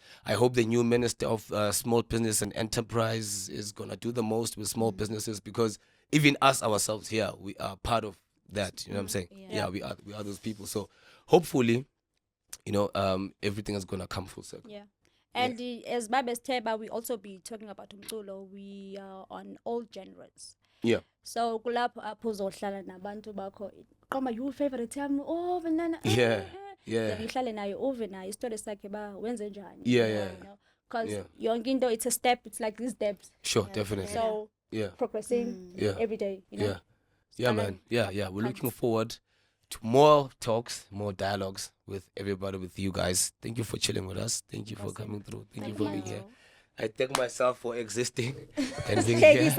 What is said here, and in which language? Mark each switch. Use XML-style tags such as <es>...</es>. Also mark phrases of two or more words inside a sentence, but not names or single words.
<en>I hope the new minister of small business and enterprise is gonna do the most with small businesses, because even us ourselves here, we are part of that. You know what I'm saying? Yeah. We are those people. So hopefully, everything is gonna come full circle. Yeah. And as Babes Teba, we also be talking about umculo. We are on all genres. Yeah.</en> <zu>So kulapho apho uzohlala nabantu bakho.</zu> <en>Qoma your favorite yami. Oh, banana. Yeah. Yeah.</en> <zu>Then ngihlale naye uve naye story sakhe ba wenze njani.</zu> <en>Yeah. Because Yeah.</en> <zu>yonke into,</zu> <en>it's a step. It's like these steps. Sure, definitely. So Yeah. progressing Yeah. every day. Yeah. Yeah, man. Yeah. We're looking Tons. forward to more talks, more dialogues with everybody, with you guys. Thank you for chilling with us. Thank you for coming through. Thank you for being here. I thank myself for existing and being here.</en>